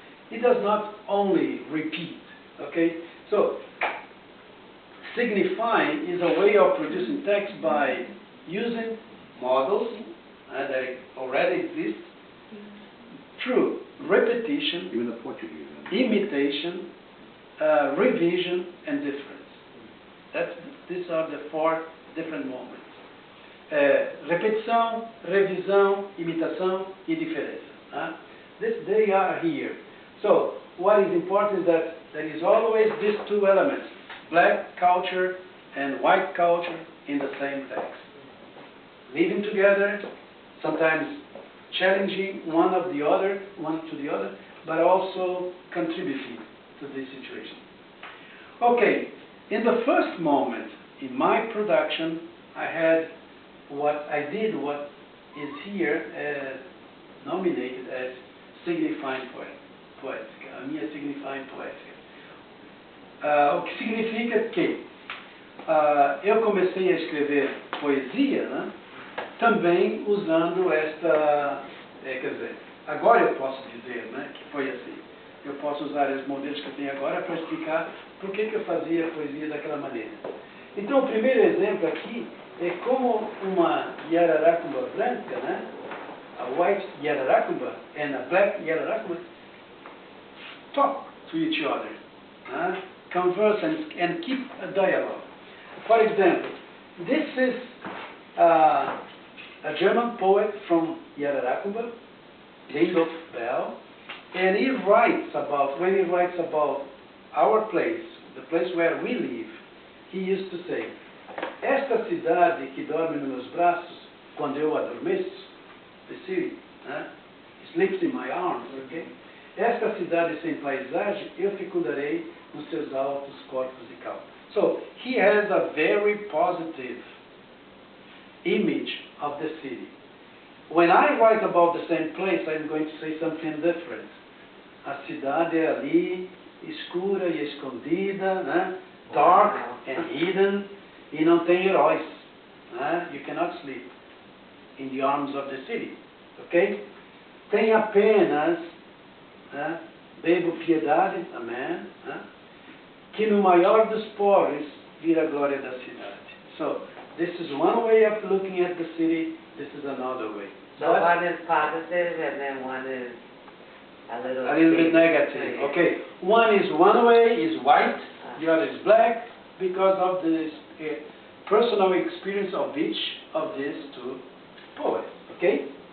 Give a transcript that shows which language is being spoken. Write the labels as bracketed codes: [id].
[en] He does not only repeat, okay? So, signifying is a way of producing text by using models that already exist through repetition, Even the Portuguese. imitation, revision, and difference. These are the four different moments. [pt] Repetição, revisão, imitação e diferença. [en] They are here. So, what is important is that there is always these two elements, black culture and white culture, in the same text. Living together, sometimes challenging one to the other, but also contributing to this situation. Okay, in the first moment in my production, I had what is here nominated as signifying poética, [pt] a minha [en] signifying poética. [pt] O que significa que eu comecei a escrever poesia, né, também usando esta, quer dizer, agora eu posso dizer, né, que foi assim. Eu posso usar os modelos que eu tenho agora para explicar por que eu fazia a poesia daquela maneira. Então, o primeiro exemplo aqui é como uma Yararacumba branca, né, [en] a white Yararacumba and a black Yararacumba, talk to each other, converse and keep a dialogue. For example, this is a German poet from Yararacumba, Rudolf Bell, and he writes about, when he writes about our place, the place where we live, he used to say, [pt] esta cidade que dorme nos meus braços quando eu adormeço, [en] the city, sleeps in my arms, okay? [pt] Esta cidade sem paisagem, eu fecundarei nos seus altos corpos de cal. [en] So, he has a very positive image of the city. When I write about the same place, I'm going to say something different. [pt] A cidade é ali, escura e escondida, né? [en] Dark and hidden, [pt] e não tem heróis. [en] You cannot sleep in the arms of the city, okay? [pt] Tem apenas, bebo piedade, amém, que no maior dos pobres vira a glória da cidade. [en] So, this is one way of looking at the city, this is another way. So one is positive and then one is a little bit negative, okay. One way is white, the other is black, because of this personal experience of each of these two poets, okay?